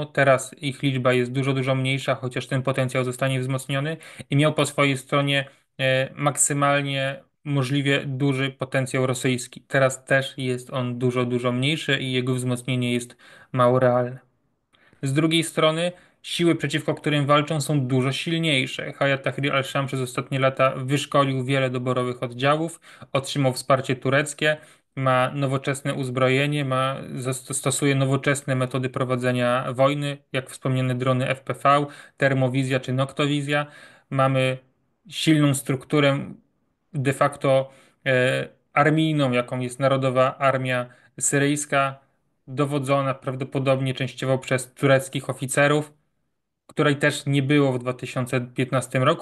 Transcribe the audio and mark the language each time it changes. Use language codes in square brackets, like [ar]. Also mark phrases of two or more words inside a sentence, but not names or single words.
[pl] Teraz ich liczba jest dużo, dużo mniejsza, chociaż ten potencjał zostanie wzmocniony i miał po swojej stronie maksymalnie możliwie duży potencjał rosyjski. Teraz też jest on dużo, dużo mniejszy i jego wzmocnienie jest mało realne. Z drugiej strony siły, przeciwko którym walczą, są dużo silniejsze. Hayat Tahrir al-Sham przez ostatnie lata wyszkolił wiele doborowych oddziałów, otrzymał wsparcie tureckie, ma nowoczesne uzbrojenie, stosuje nowoczesne metody prowadzenia wojny, jak wspomniane drony FPV, termowizja czy noktowizja. Mamy silną strukturę de facto armijną, jaką jest Narodowa Armia Syryjska, dowodzona prawdopodobnie częściowo przez tureckich oficerów, której też nie było w 2015 roku.